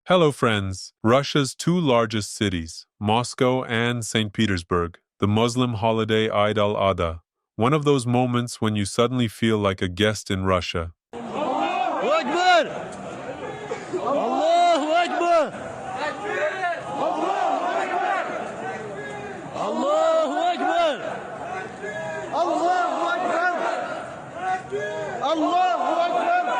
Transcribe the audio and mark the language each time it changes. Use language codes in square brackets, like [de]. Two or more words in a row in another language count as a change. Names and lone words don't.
[en] Hello, friends. Russia's two largest cities, Moscow and St. Petersburg, the Muslim holiday Eid al-Adha, one of those moments when you suddenly feel like a guest in Russia. [ar] أكبر! الله أكبر! الله أكبر! الله أكبر! الله أكبر!